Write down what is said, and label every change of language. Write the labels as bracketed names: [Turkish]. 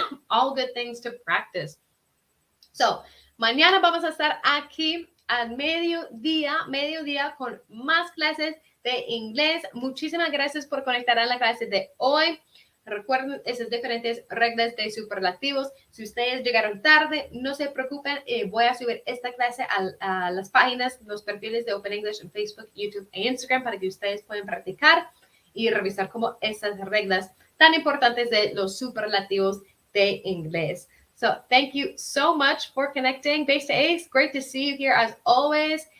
[English] All good things to practice. [Spanish] So, mañana vamos a estar aquí al mediodía con más clases de inglés. Muchísimas gracias por conectar a la clase de hoy. Recuerden esas diferentes reglas de superlativos. Si ustedes llegaron tarde, no se preocupen. Voy a subir esta clase a las páginas, los perfiles de Open English en Facebook, YouTube e Instagram para que ustedes puedan practicar y revisar como estas reglas tan importantes de los superlativos de inglés. [English] So thank you so much for connecting. Base to Ace, great to see you here as always.